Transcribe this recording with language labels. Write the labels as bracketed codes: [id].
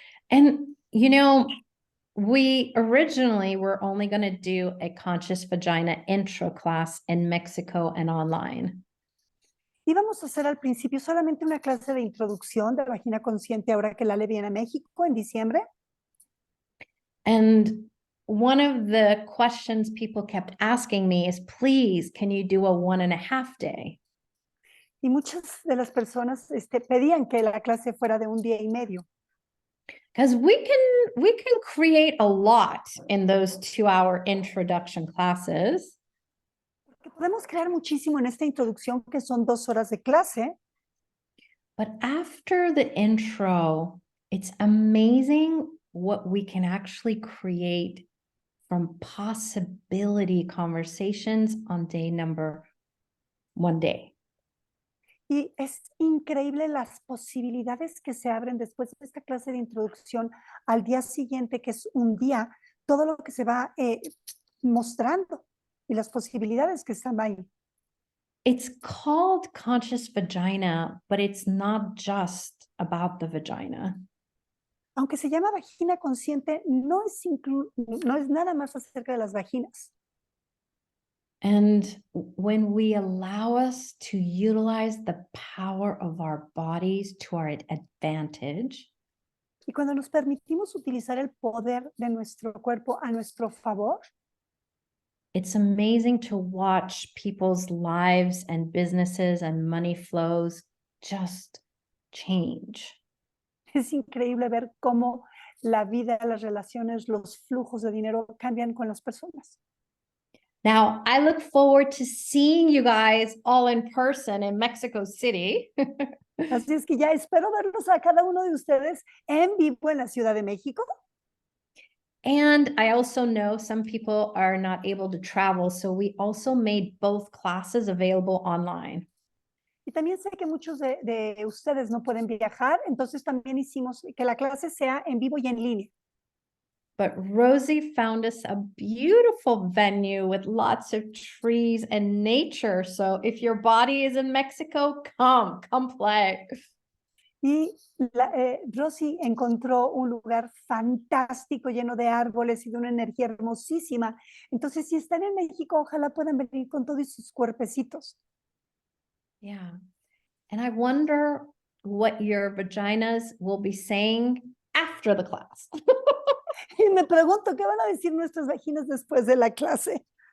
[en] And you know, we originally were only going to do a conscious vagina intro class in Mexico and online. [es] Íbamos a hacer al principio solamente una clase de introducción de vagina consciente ahora que Laleh viene a México en diciembre. [en] And one of the questions people kept asking me is, please, can you do a 1.5 day? [es] Y muchas de las personas pedían que la clase fuera de 1 día y medio. [en] Because we can create a lot in those 2-hour introduction classes. [es] Porque podemos crear muchísimo en esta introducción que son 2 horas de clase. [en] But after the intro, it's amazing what we can actually create from possibility conversations on day number 1 day. [es] Y es increíble las posibilidades que se abren después de esta clase de introducción al día siguiente, que es un día, todo lo que se va mostrando y las posibilidades que están ahí. [en] It's called conscious vagina, but it's not just about the vagina. [es] Aunque se llama vagina consciente, no es nada más acerca de las vaginas. [en] And when we allow us to utilize the power of our bodies to our advantage, [es] Y cuando nos permitimos utilizar el poder de nuestro cuerpo a nuestro favor, [en] it's amazing to watch people's lives and businesses and money flows just change. [es] es increíble ver cómo la vida, las relaciones, los flujos de dinero cambian con las personas. [en] Now, I look forward to seeing you guys all in person in Mexico City. [es] Así es que ya espero verlos a cada uno de ustedes en vivo en la Ciudad de México. [en] And I also know some people are not able to travel, so we also made both classes available online. [es] Y también sé que muchos de ustedes no pueden viajar, entonces también hicimos que la clase sea en vivo y en línea. [en] But Rosie found us a beautiful venue with lots of trees and nature. So if your body is in Mexico, come play. [es] Y Rosy encontró un lugar fantástico, lleno de árboles y de una energía hermosísima. Entonces, si están en México, ojalá puedan venir con todos sus cuerpecitos. [en] Yeah. And I wonder what your vaginas will be saying after the class. [es] Y me pregunto, ¿qué van a decir nuestras vaginas después de la clase?